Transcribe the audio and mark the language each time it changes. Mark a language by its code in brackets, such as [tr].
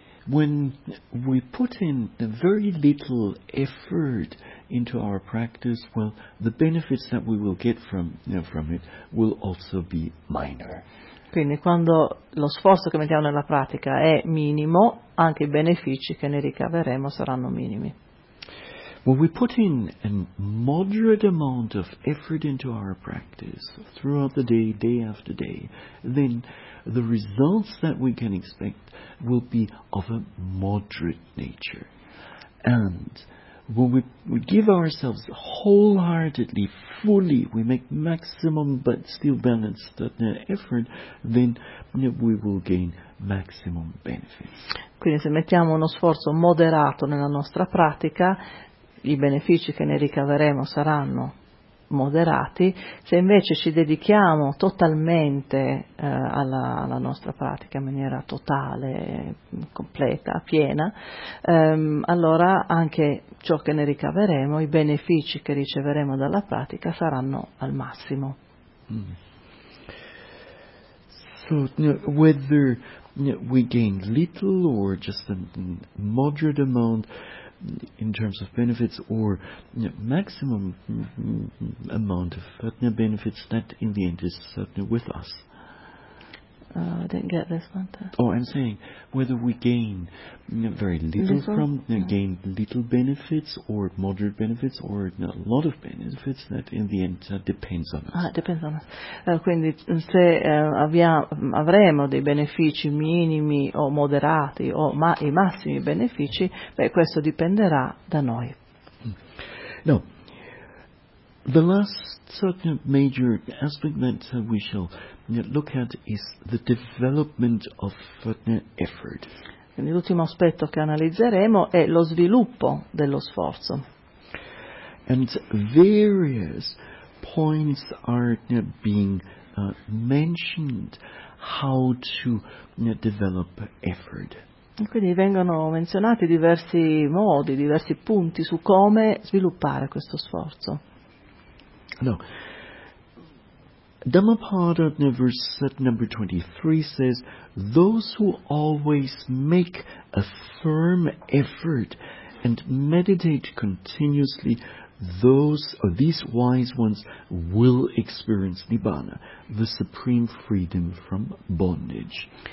[en] When we put in very little effort into our practice, well, the benefits that we will get from it will also be minor. [it] Quindi quando lo sforzo che mettiamo nella pratica è minimo, anche i benefici che ne ricaveremo saranno minimi. [en] When we put in a moderate amount of effort into our practice throughout the day, day after day, then the results that we can expect will be of a moderate nature. And when we give ourselves wholeheartedly, fully, we make maximum but still balanced effort, then we will gain maximum benefits. [it] Quindi se mettiamo uno sforzo moderato nella nostra pratica, i benefici che ne ricaveremo saranno moderati. Se invece ci dedichiamo totalmente alla nostra pratica in maniera totale, completa, piena, allora anche ciò che ne ricaveremo, i benefici che riceveremo dalla pratica, saranno al massimo. [en] So, whether we gain little or just a moderate amount in terms of benefits, or maximum amount of benefits, that in the end is certainly with us. Oh, I didn't get this one. Oh, I'm saying whether we gain very little from, gain little benefits or moderate benefits or a lot of benefits, that in the end depends on us. Ah, depends on us. [it] Quindi se avremo dei benefici minimi o moderati o i massimi benefici, beh, questo dipenderà da noi. [en] No. The last sort of major aspect that we shall look at is the development of effort. [it] L'ultimo aspetto che analizzeremo è lo sviluppo dello sforzo. [en] And various points are being mentioned how to develop effort. [it] Quindi vengono menzionati diversi modi, diversi punti su come sviluppare questo sforzo. [en] No. Dhammapada, verse number 23, says, those who always make a firm effort and meditate continuously, these wise ones will experience Nibbana, the supreme freedom from bondage.